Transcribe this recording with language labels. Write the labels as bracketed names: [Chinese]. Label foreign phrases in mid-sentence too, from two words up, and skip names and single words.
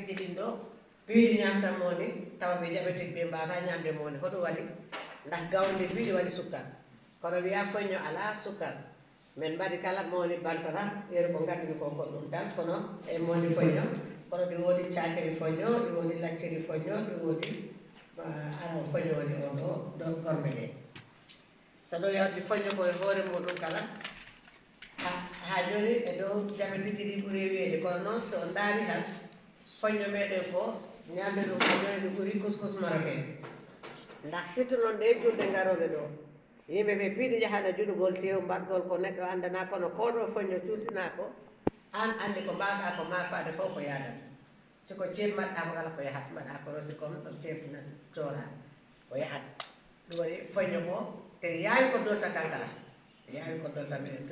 [Fula] ji ɗin ɗo piiɗi ñamta moni tawa ɓe diabétique ɓe mbata ñamde moni hoɗum waɗi ndax gawri ndi ɗi waɗi sukkar kono wiya foñño ala sukkar min mbaɗi kala mowoni bantara yeru ko gandumi ko ɗum tan kono e mowoni foñño kono ɗi woodi cakiri foñño ɗi woodi lacciri foñño ɗi woodi ara foñño woni o ɗo gorme ɗe so ɗo yawti foñño koye hoore muɗum kala ha joni e dow diabétique ɗi ɓuuri wiyede kono noon so ndaari tan foñño meɗen ko ñamde ɗum foññone ɗi ɓuuri [French] couscous marocain [Fula] ndax surtout noon ɗe julɗe ngaroɗe ɗo yimɓe ɓe piiɗi jahana juɗugol tew mbaɗgol ko neɗɗo andana kono koɗo foñño cuusina ko an andi ko mbawɗa ko ma faade fof ko yaadata siko ceeb mbaɗɗa ko kala ko yahat mbaɗa ko rosi comme ɗon tebna coora ko yahat ɗum waɗi foñño ko te yaawi ko dolta kankala yaawi ko dolta miɗen